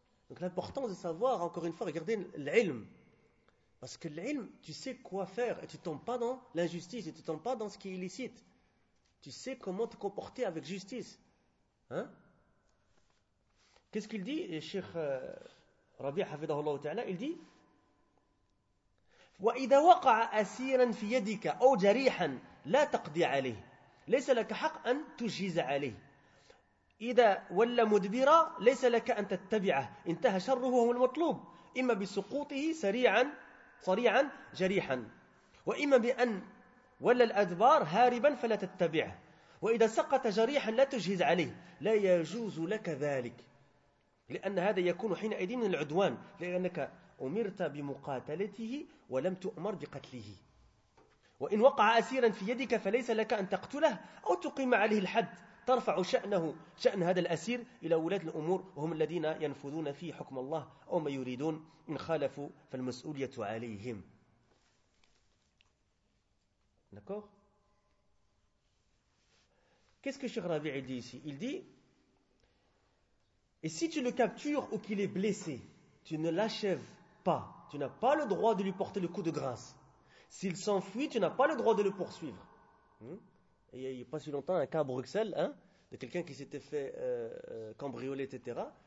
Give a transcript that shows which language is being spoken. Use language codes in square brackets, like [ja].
[fr] Donc l'importance de savoir, encore une fois, regarder l'ilm. Parce que l'ilm, tu sais quoi faire et tu ne tombes pas dans l'injustice et tu ne tombes pas dans ce qui est illicite. Tu sais comment te comporter avec justice. Hein? Qu'est-ce qu'il dit, Cheikh Rabi Hafidahullah Ta'ala? Il dit. [ar] وإذا وقع أسيرا في يدك أو جريحا لا تقضي عليه ليس لك حق أن تجهز عليه إذا ولى مدبرا ليس لك أن تتبعه انتهى شره وهو المطلوب إما بسقوطه سريعا صريعا جريحا وإما بأن ولى الأدبار هاربا فلا تتبعه وإذا سقط جريحا لا تجهز عليه لا يجوز لك ذلك لأن هذا يكون حينئذ من العدوان لأنك أمرت بمقاتلته ولم تؤمر بقتله وإن وقع أسيرا في يدك فليس لك أن تقتله أو تقيم عليه الحد ترفع شأنه شأن هذا الأسير إلى ولاة الأمور وهم الذين ينفذون فيه حكم الله أو ما يريدون إن خالفوا فالمسؤولية عليهم [fr] D'accord ? Qu'est-ce que Cheikh Rabi'i dit ici ? Il dit « Et si tu le captures ou qu'il est blessé, tu ne l'achèves pas. Tu n'as pas le droit de lui porter le coup de grâce. S'il s'enfuit, tu n'as pas le droit de le poursuivre. » Il n'y a pas si longtemps, un cas à Bruxelles, hein, de quelqu'un qui s'était fait cambrioler, etc.